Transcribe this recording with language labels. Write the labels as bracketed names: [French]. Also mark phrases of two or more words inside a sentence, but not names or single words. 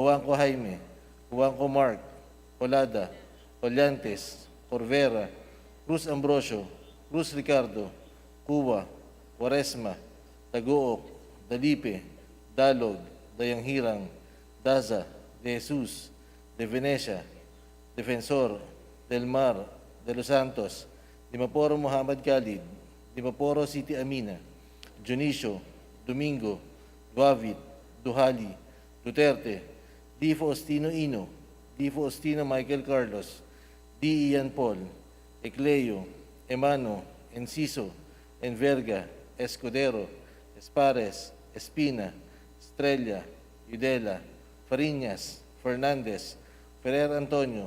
[Filipino] Juanco Jaime, Juanco Mark, Colada, Collantes, Corvera, Cruz Ambrosio, Cruz Ricardo, Cuba, Quaresma, Taguok, Dalipe, Dalog, Dayanghirang, Daza, De Jesus, De Venecia, Defensor, Del Mar, De Los Santos, Dimaporo Muhammad Khalid, Dimaporo City Amina, Junicio, Domingo, Duavit, Duhali, Duterte, D. Faustino Ino, D. Faustino Michael Carlos, D. Ian Paul, Ecleo, Emano, Enciso, Enverga, Escudero, Espares, Espina, Estrella, Udela, Fariñas, Fernandez, Ferrer Antonio,